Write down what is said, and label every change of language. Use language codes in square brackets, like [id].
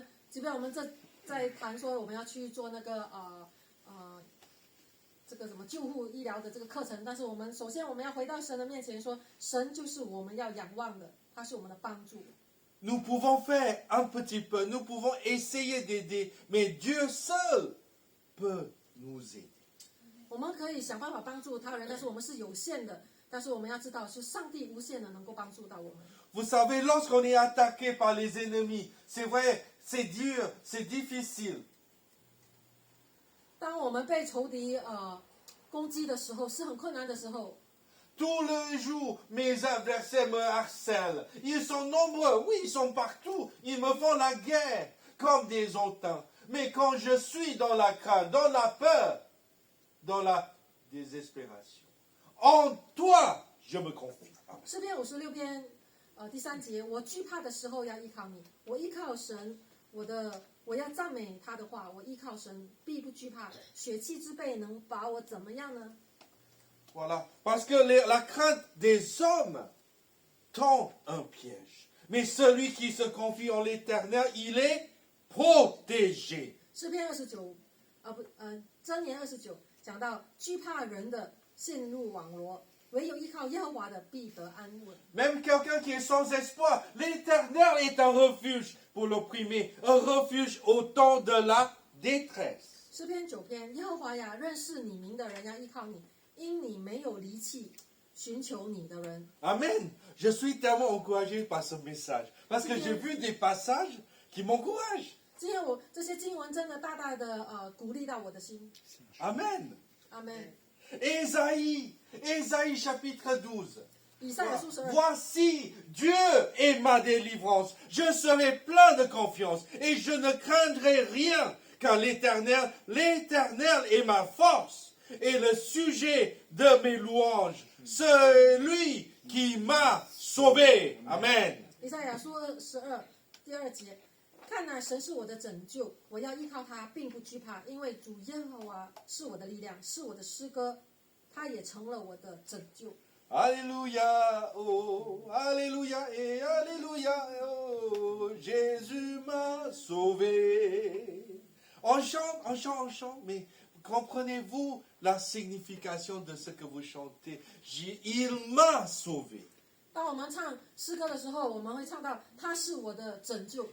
[zh] 即便我们在谈说我们要去做那个这个什么救护医疗的这个课程，但是我们首先我们要回到神的面前说，神就是我们要仰望的，他是我们的帮助。 [fr] Nous pouvons faire un petit peu, nous pouvons essayer d'aider, mais Dieu seul peut nous aider. [zh] 我们可以想办法帮助他人，但是我们是有限的。但是我们要知道，是上帝无限的能够帮助到我们。 [fr] Vous savez, lorsqu'on est attaqué par les ennemis, c'est vrai, c'est dur, c'est difficile. [zh] 当我们被仇敌攻击的时候，是很困难的时候。 [fr] Tout le jour, mes adversaires me harcèlent. Ils sont nombreux, oui, ils sont partout. Ils me font la guerre comme des hautains. Mais quand je suis dans la crainte, dans la peur, dans la désespération, en toi, je me confie. [zh] 诗篇56篇第3节，我惧怕的时候要依靠你，我依靠神，我要赞美他的话，我依靠神，必不惧怕。血气之辈能把我怎么样呢？ [fr] Voilà. Parce que la crainte des hommes tend un piège. Mais celui qui se confie en l'Éternel, il est protégé. [zh] 诗篇29，箴言29讲到惧怕人的陷入网罗，唯有依靠耶和华的必得安稳。 [fr] Même quelqu'un qui est sans espoir, l'Éternel est un refuge pour l'opprimé, un refuge au temps de la détresse. [zh] 诗篇9篇，耶和华呀，认识你名的人要依靠你，因你没有离弃寻求你的人。 [fr] Amen. Je suis tellement encouragé par ce message. Parce que j'ai vu des passages qui m'encouragent. [zh] 今天这些经文真的大大的鼓励到我的心。 [fr] Amen. [zh] 阿门。 [fr] Ésaïe chapitre 12. [zh] 以赛亚书12。 [fr] Voici, Dieu est ma délivrance. Je serai plein de confiance et je ne craindrai rien, car l'Éternel est ma force et le sujet de mes louanges, celui qui m'a sauvé. Amen. [zh] 以赛亚书12第2节，看哪，神是我的拯救，我要依靠他，并不惧怕，因为主耶和华是我的力量，是我的诗歌，他也成了我的拯救。 [fr] Alléluia, oh, Alléluia et Alléluia, oh, Jésus m'a sauvé. On chante, mais comprenez-vous la signification de ce que vous chantez? Il m'a sauvé. [zh] 当我们唱诗歌的时候，我们会唱到他是我的拯救。